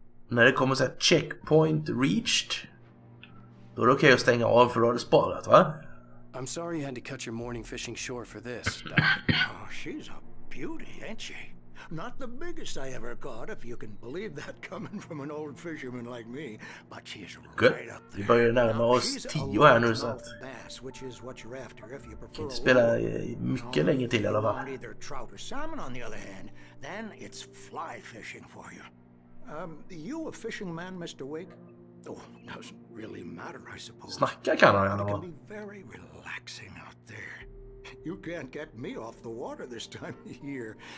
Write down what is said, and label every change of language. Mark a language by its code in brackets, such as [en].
[sv] När det kommer så här [en] checkpoint reached, [sv] då är det okej att stänga av för då har det sparat, va? [en] I'm sorry you had to cut your morning fishing short for this, Doc. Oh, she's a beauty, ain't she? Not the biggest I ever caught, if you can believe that coming from an old fisherman like me. But she's right up there. [sv] Vi börjar närma oss 10 här nu så att [en] bass, which is what you're after if you prefer. [sv] Inte spela mycket länge till i alla fall. [en] Either trout or salmon, on the other hand, then it's fly fishing for you. You a fishing man, Mr. Wake? Oh, doesn't really matter, I suppose. [sv] Snacka kan han i alla [en] It [sv] fall. [en] can be very relaxing out there. You can't get me off the water this time of year.